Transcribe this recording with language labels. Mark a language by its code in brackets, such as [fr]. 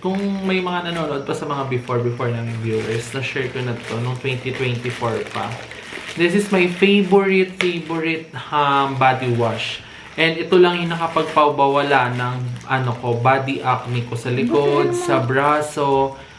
[tl] Kung may mga nanonood pa sa mga before namin viewers, na-share ko na ito noong 2024 pa. [en] This is my favorite body wash. [tl] And ito lang yung nakapagpawala ng body acne ko sa likod, sa braso.